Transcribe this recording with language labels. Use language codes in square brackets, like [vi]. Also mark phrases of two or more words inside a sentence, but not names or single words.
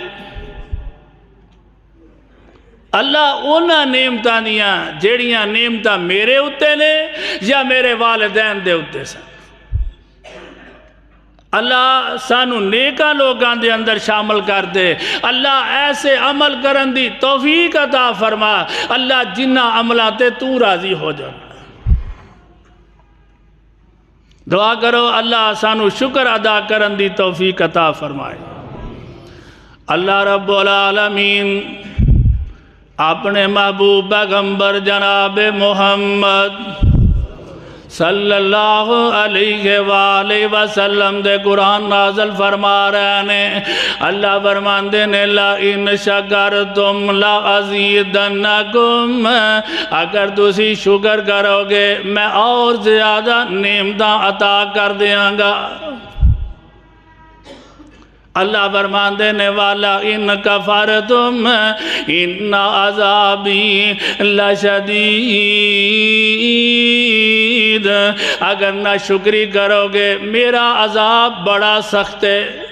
[pa] اللہ انہاں نعمتاں دیاں جیڑیاں نعمتاں میرے اتے نے یا میرے والدین دے اتے سن، اللہ سانو نیکاں لوگاں دے اندر شامل کر دے، اللہ ایسے عمل کرن دی توفیق عطا فرما، اللہ جنہ عملہ تے تو راضی ہو جانا۔ دعا کرو اللہ سانو شکر ادا کرن دی توفیق عطا فرمائے۔ اللہ رب العالمین اپنے محبوب پیغمبر جناب محمد [ar] صلی اللہ علیہ وآلہ وسلم [pa] دے قرآن نازل فرما رہے ہیں۔ اللہ فرماندے نے [ar] لَإِنْ شَكَرْتُمْ لَأَزِيدَنَّكُمْ، [pa] اگر تسی شکر کرو گے میں اور زیادہ نعمتاں عطا کر دیاں گا۔ اللہ فرماندے نے [ar] والا ان کفرتم ان عذابی لشدید، [pa] اگر نہ شکری کرو گے میرا عذاب بڑا سخت ہے۔